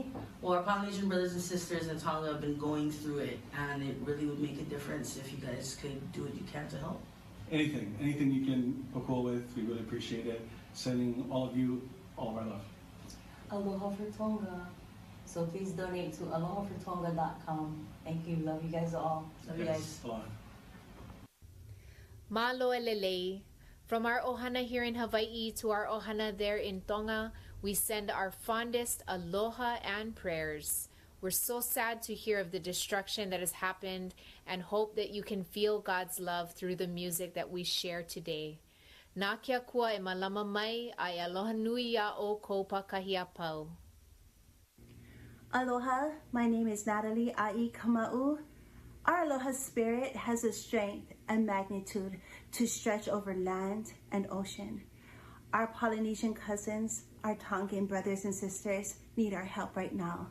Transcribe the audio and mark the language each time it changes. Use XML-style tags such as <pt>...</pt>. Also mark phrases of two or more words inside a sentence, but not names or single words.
<en>Well, our Polynesian brothers and sisters in Tonga have been going through it, and it really would make a difference if you guys could do what you can to help. Anything you can poke with, we really appreciate it. Sending all of you all of our love. Aloha for Tonga. So please donate to Aloha4Tonga.com. Thank you. Love you guys all. Love you guys. Aloha.</en> <to>Mahalo lelei.</to> <en>From our ohana here in Hawaii to our ohana there in Tonga, we send our fondest aloha and prayers. We're so sad to hear of the destruction that has happened and hope that you can feel God's love through the music that we share today.</en> <haw>Nā kia kua e malama mai ai aloha nui ia o kou pakahia pau.</haw> <en>Aloha, my name is Natalie Ai Kama'u. Our aloha spirit has a strength and magnitude to stretch over land and ocean. Our Polynesian cousins, our Tongan brothers and sisters need our help right now.</en>